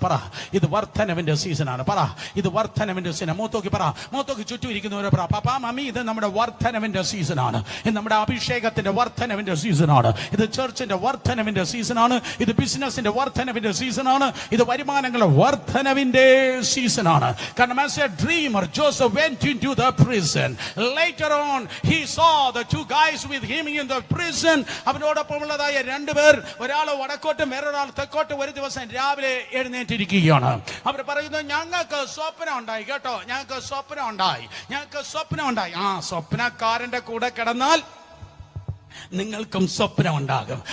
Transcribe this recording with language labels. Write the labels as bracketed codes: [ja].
[ml] പറ, ഇത് വർധനവിന്റെ സീസണാണ്. പറ, ഇത് വർധനവിന്റെ സീസൺ. മൂത്തോക്കി പറ, മൂത്തോക്കി ചുറ്റും ഇരിക്കുന്നവരെ പറ, പാപ്പാ മമ്മി, ഇത് നമ്മുടെ വർധനവിന്റെ സീസണാണ്. ഇത് നമ്മുടെ അഭിഷേകത്തിന്റെ വർധനവിന്റെ സീസണാണ്. ഇത് ചർച്ചിന്റെ വർധനവിന്റെ സീസണാണ്. ഇത് ബിസിനസിന്റെ വർധനവിന്റെ സീസണാണ്. ഇത് വരുമാനങ്ങളുടെ വർധനവിന്റെ സീസണാണ്. കാരണം [en] as a dreamer, Joseph went into the prison. Later on he saw the two guys with him in the prison. [ml] അവനോടൊപ്പമുള്ളതായ 2 പേർ, ഒരാൾ വടക്കോട്ടും വേറൊരാൾ തെക്കോട്ടും, ഒരു ദിവസം രാവിലെ എഴുന്നേറ്റിരിക്കുകയാണ്. അവർ പറയുന്നു, ഞങ്ങൾക്ക് സ്വപ്നം ഉണ്ടായി കേട്ടോ, ഞങ്ങൾക്ക് സ്വപ്നം ഉണ്ടായി. ആ സ്വപ്നക്കാരന്റെ കൂടെ കിടന്നാൽ നിങ്ങൾക്കും സ്വപ്നം ഉണ്ടാകും.